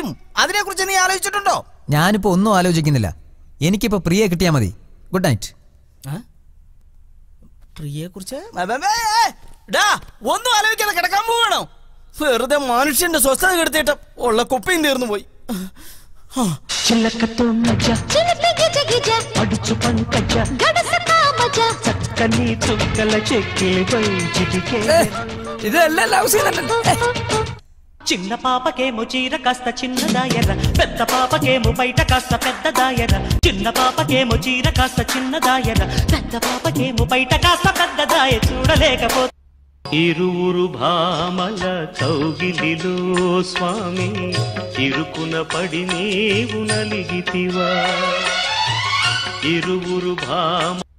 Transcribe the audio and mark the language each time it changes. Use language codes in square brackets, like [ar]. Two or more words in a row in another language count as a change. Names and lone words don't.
[ml] അതിനെ കുറിച്ച് നീ ആലോചിച്ചിട്ടുണ്ടോ? ഞാനിപ്പോ ഒന്നും ആലോചിക്കുന്നില്ല. എനിക്കിപ്പോ പ്രിയെ കിട്ടിയാ മതി. ഗുഡ് നൈറ്റ്. പ്രിയെ കുറിച്ച് ഒന്നും ആലോചിക്കാതെ കിടക്കാൻ പോവാണോ? വെറുതെ മനുഷ്യന്റെ സ്വസ്ഥത കെടുത്തിട്ട് ഉള്ള കുപ്പയും തീർന്നു പോയി. [te] చిలకతో మజా పడుచు పంకజ చక్కని చుక్కల చెక్కిలిపై చిటికే చిన్న పాపకేమో చీర కాస్త చిన్నదాయర పెద్ద పాపకేమో బయట కాస్త పెద్దదాయర చిన్న పాపకేమో చీర కాస్త చిన్నదాయర పెద్ద పాపకేమో బయట కాస్త పెద్దదాయ చూడలేకపోతే ఇరువురు భామల కౌగిలిలో స్వామి ఇరుకున పడి నీవు నలిగితివా ఇరువురు భామ